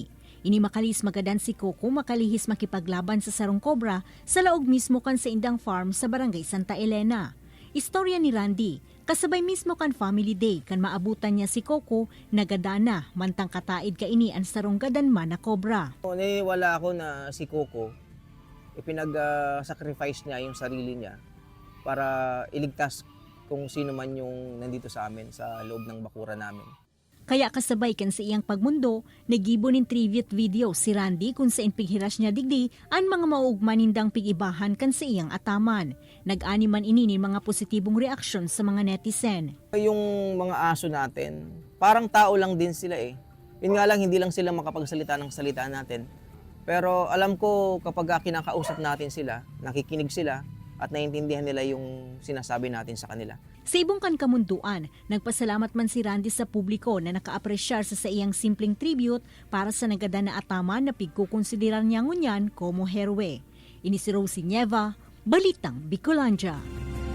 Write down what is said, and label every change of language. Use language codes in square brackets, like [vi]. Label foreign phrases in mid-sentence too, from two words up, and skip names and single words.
[bik] Ini makalis magadan si Coco makalihis makipaglaban sa sarong Cobra sa laog mismo kan sa Indang Farm sa Barangay Santa Elena. Istorya ni Randy, kasabay mismo kan Family Day kan maabutan niya si Coco, nagadana mantang kataid ka ini an sarong gadan man na Cobra. [tl] Wala ako na si Coco, ipinag-sacrifice niya yung sarili niya para iligtas kung sino man yung nandito sa amin sa loob ng bakura namin. [bik] Kaya kasabay kan sa iyang pagmundo, nagibo nin [en] tribute video [bik] si Randy kung saan pighiras niya digdi ang mga maugmanindang pigibahan kan sa iyang ataman. Nag-ani man ini ni mga positibong reaksyon sa mga netizen. [tl] Yung mga aso natin, parang tao lang din sila eh. Yun nga lang, hindi lang sila makapagsalita ng salita natin. Pero alam ko kapag kinakausap natin sila, nakikinig sila, at naiintindihan nila yung sinasabi natin sa kanila. [bik] Sa ibong kan kamunduan, nagpasalamat man si Randy sa publiko na nakaapresyar sa iyang simpleng tribute para sa nagada na ataman na pigkukonsideran niya ngunyan como herwe. Ini si Rosie Nieva, Balitang Bicolandia.